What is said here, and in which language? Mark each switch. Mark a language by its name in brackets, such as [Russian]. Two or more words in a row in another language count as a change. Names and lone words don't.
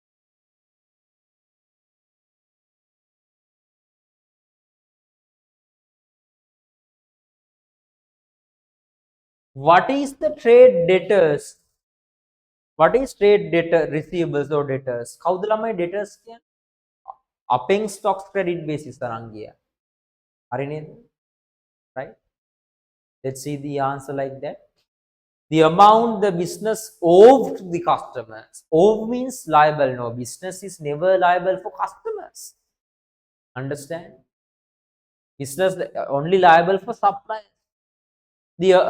[English] What is the trade debtors? What is trade debtor receivables or debtors? [Sinhala] කවුද ළමයි debtors කියන්නේ? අපෙන් [English] stocks credit basis [Sinhala] අරන් ගියා. හරි නේද? [English] Right? Let's see the answer like that. The amount the business owed to the customers. Owe means liable. No, business is never liable for customers. Understand? Business only liable for suppliers.